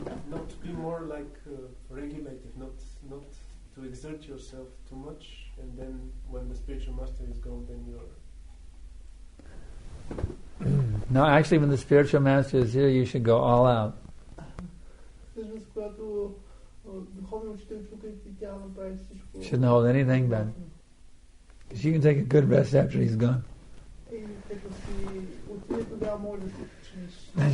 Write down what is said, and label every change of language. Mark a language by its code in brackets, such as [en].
[en] Not to be more like regulated, not to exert yourself too much, and then when the spiritual master is gone, then you're... No, actually when the spiritual master is here, you should go all out. [bg] Всъщност, когато духовният учител тук и тя направи всичко. [en] Shouldn't hold anything back. Because you can take a good rest after he's gone. [bg] И като си отиде, тогава може да се починиш.